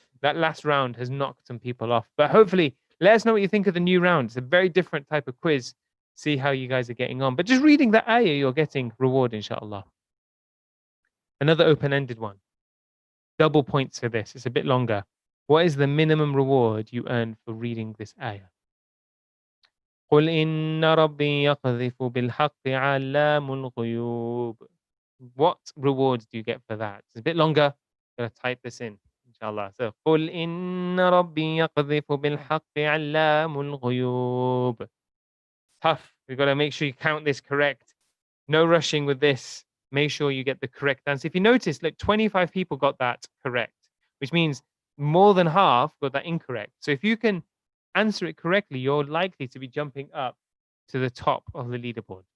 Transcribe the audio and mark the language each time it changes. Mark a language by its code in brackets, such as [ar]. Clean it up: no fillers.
[en] That last round has knocked some people off. But hopefully, let us know what you think of the new round. It's a very different type of quiz. See how you guys are getting on. But just reading the ayah, you're getting reward, inshallah. Another open-ended one. Double points for this. It's a bit longer. What is the minimum reward you earn for reading this ayah? [ar] قل إن ربي يقذف بالحق علام الغيوب. [en] What rewards do you get for that? It's a bit longer. I'm going to type this in, inshallah. [ar] So, قل إن ربي يقذف بالحق علام الغيوب. [en] Tough. We've got to make sure you count this correct. No rushing with this. Make sure you get the correct answer. If you notice, look, 25 people got that correct, which means more than half got that incorrect. So if you can answer it correctly, you're likely to be jumping up to the top of the leaderboard.